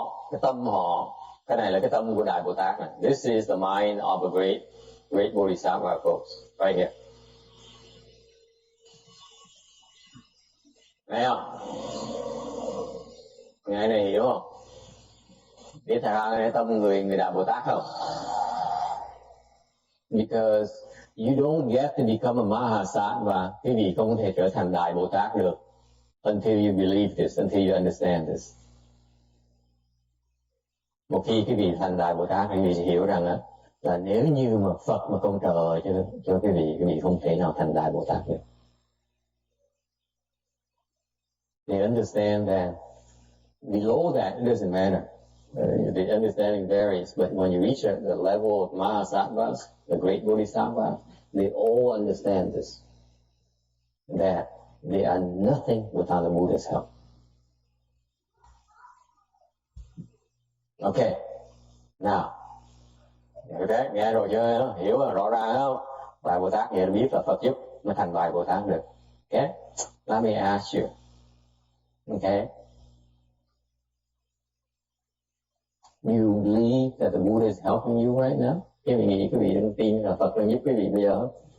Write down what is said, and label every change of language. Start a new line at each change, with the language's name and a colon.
Vietnamese: Cái tâm họ, cái này là cái tâm của Đại Bồ Tát này.
English: This is the mind of a great Bodhisattva, folks, right here.
Vietnamese: Thấy không? Ngày này hiểu không? Biết thật ra cái tâm người Đại Bồ Tát không?
English: Because you don't get to become a Mahasattva,
Vietnamese: quý vị không thể trở thành Đại Bồ Tát được
English: until you believe this, until you understand this. Một khi quý vị thành Đại Bồ Tát, quý vị sẽ hiểu rằng là nếu như mà Phật mà không trợ cho quý vị không thể nào thành Đại Bồ Tát được. They understand that below that, it doesn't matter. The understanding varies, but when you reach the level of Mahasattvas, the great Bodhisattvas, they all understand this, that they are nothing without the Buddha's help. Okay, now, okay,
Vietnamese: nghe rồi chưa? Hiểu rồi, rõ ràng không? Đại Bồ Tát nghe biết là Phật giúp mới thành Đại Bồ Tát được.
English: Okay, let me ask you. Okay, you believe that the Buddha is helping you right now?
Vietnamese: Quý vị đừng tin là Phật đang giúp quý vị bây giờ.